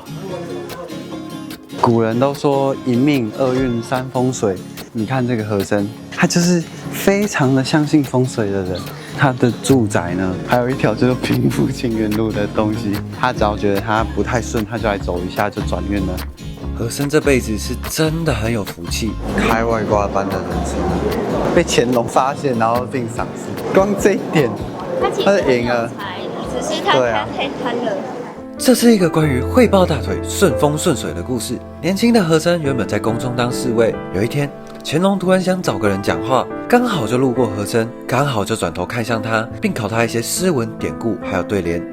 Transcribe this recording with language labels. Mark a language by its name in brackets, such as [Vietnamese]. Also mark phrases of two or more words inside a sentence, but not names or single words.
[Chinese] 古人都說一命二運三風水，你看這個和珅，他就是非常的相信風水的人。他的住宅呢，還有一條叫做平步青雲路的東西，他只要覺得他不太順，他就來走一下就轉運了。和珅這輩子是真的很有福氣，開外掛般的人生，被乾隆發現然後並賞識，光這一點，他就贏了。只是他太貪了。這是一個關於會抱大腿、順風順水的故事。年輕的和珅原本在宮中當侍衛，有一天，乾隆突然想找個人講話，剛好就路過和珅，剛好就轉頭看向他，並考他一些詩文典故，還有對聯。